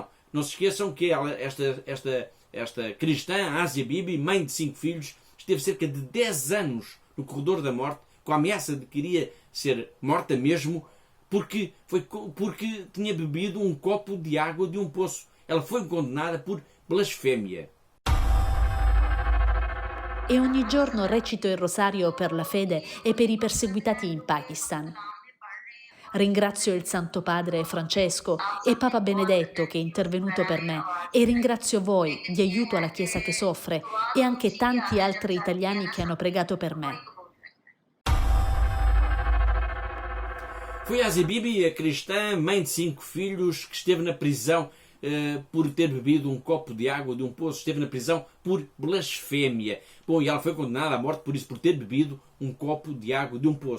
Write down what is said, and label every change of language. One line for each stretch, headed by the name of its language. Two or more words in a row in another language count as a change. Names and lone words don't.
Portuguese: Não se esqueçam que esta cristã, Asia Bibi, mãe de 5 filhos, esteve cerca de 10 anos no corredor da morte, com a ameaça de que iria ser morta mesmo, porque tinha bebido un copo di água de um poço. Ela foi condenada por blasfémia.
Italian: E ogni giorno recito il rosario per la fede e per i perseguitati in Pakistan. Ringrazio il Santo Padre Francesco e Papa Benedetto che è intervenuto per me e ringrazio voi di aiuto alla Chiesa che soffre e anche tanti altri italiani che hanno pregato per me.
Portuguese: Foi Asia Bibi, a cristã, mãe de 5 filhos, que esteve na prisão por ter bebido um copo de água de um poço. Esteve na prisão por blasfémia. Bom, e ela foi condenada à morte por ter bebido um copo de água de um poço.